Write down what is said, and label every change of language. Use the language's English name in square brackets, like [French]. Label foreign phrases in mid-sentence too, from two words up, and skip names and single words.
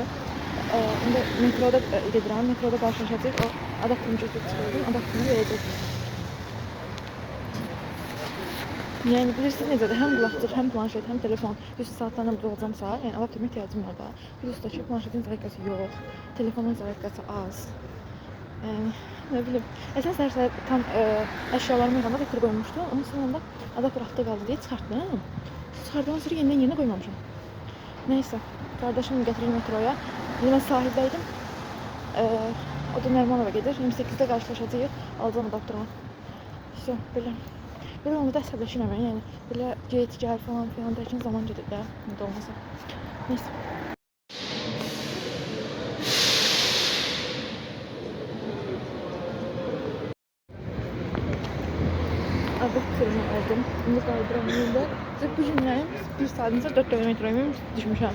[Azerbaijani] İndi metroda gedirəm, metroda qarşılaşacaq, o adaptörünü götürüb çıxırdım, adaptörünü verəcək. Yəni bilirsiniz necədir, həm qulaqçıq, həm planşet, həm telefon, düz saatlarla burada olacamsa, yəni adaptörümə ehtiyacım var da. Plus da ki, planşetin zərəkəsi yox, telefonun zərəkəsi az. [Turkish] Ne bileyim. Esas dersler tam eşyalarımı yıkanda getir koymuştum. Onun sonunda adaptör altta kaldı diye çıkarttım. Çıkardıktan sonra yeniden yerine koymamışım. Neyse. Kardeşim getirir metroya. Yine ben sahildeydim. O da Nermanova gelir. 28'de karşılaşacağız. Alacağım adaptörümü. İşte böyle. Böyle onu da hesaplaşırım yani. Böyle get gel falan filan derken zaman gelir de. Ne de olmasa. Neyse. Adaptörümü aldım. Bunu kaldıramıyorum. [Azerbaijani] Bu günlərim 1 saatımızda 4 kilometrəyimi düşmüşəm.